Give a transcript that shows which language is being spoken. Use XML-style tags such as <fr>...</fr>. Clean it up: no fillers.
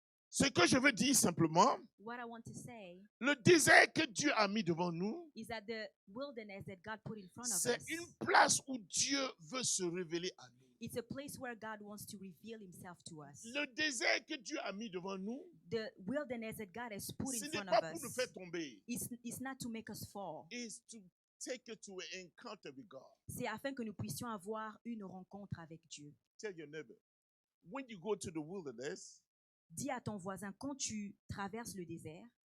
<fr>Ce que je veux dire simplement,</fr> <en>What I want to say</en> <fr>le désert que Dieu a mis devant nous,</fr> <en>is that the wilderness that God put in front of</en> <fr>c'est</fr> <en>us,</en> <fr>une place où Dieu veut se révéler à nous.</fr> <en>it's a place where God wants to reveal himself to us.</en> <fr>Le désert que Dieu a mis devant nous,</fr> <en>The wilderness that God has put</en> <fr>ce</fr> <en>in</en> <fr>n'est</fr> <en>front</en> <fr>pas</fr> <en>of</en> <fr>pour nous</fr> <en>us</en> <fr>faire tomber.</fr> <en>is not to make us fall. It's to take you to an encounter with God.</en> <fr>C'est afin que nous puissions avoir une rencontre avec Dieu.</fr> <en>Tell your neighbor, when you go to the wilderness,</en> <fr>Dis à ton voisin, quand tu traverses le désert,</fr>